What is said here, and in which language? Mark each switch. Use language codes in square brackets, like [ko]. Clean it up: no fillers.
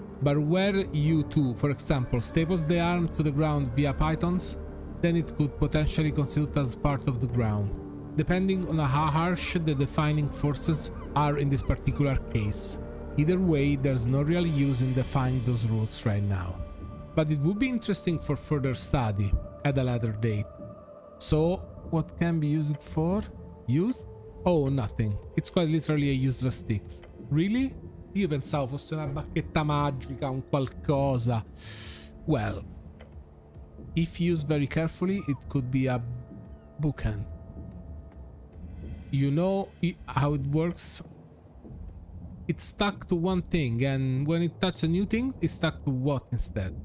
[en] But were you to, for example, staple the arm to the ground via pythons, then it could potentially constitute as part of the ground, depending on how harsh the defining forces are in this particular case. Either way, there's no real use in defining those rules right now. But it would be interesting for further study at a later date. So, What can be used for? Used? Oh, nothing. It's quite literally a useless stick. Really? [it] Io pensavo fosse una bacchetta magica, un qualcosa. [en] Well, if used very carefully, it could be a bookend. You know how it works? It's stuck to one thing, and when it touches a new thing, it's stuck to what instead?